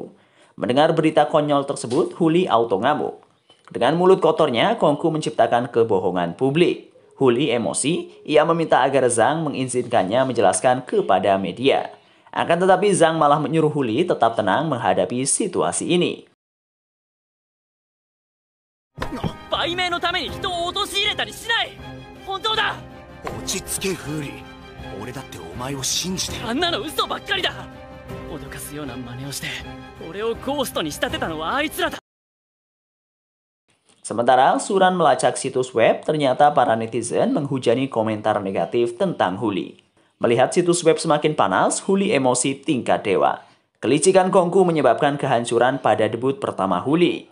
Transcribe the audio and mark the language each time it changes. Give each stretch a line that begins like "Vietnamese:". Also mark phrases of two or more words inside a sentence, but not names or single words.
Indonesian: Mendengar berita konyol tersebut, Huli auto ngamuk. Dengan mulut kotornya, Kongku menciptakan kebohongan publik. Huli emosi, ia meminta agar Zhang mengizinkannya menjelaskan kepada media. Akan tetapi Zhang malah menyuruh Huli tetap tenang menghadapi situasi ini.
Japanese: 売名のために人を陥れたりしない。本当だ。落ち着けフーリー。俺だってお前を信じてる。あんなの嘘ばっかりだ。脅かすような真似をして俺をゴーストに仕立てたのはあいつらだ。
Indonesian: Sementara Suran melacak situs web, ternyata para netizen menghujani komentar negatif tentang Huli. Melihat situs web semakin panas, Huli emosi tingkat dewa. Kelicikan Kongku menyebabkan kehancuran pada debut pertama Huli.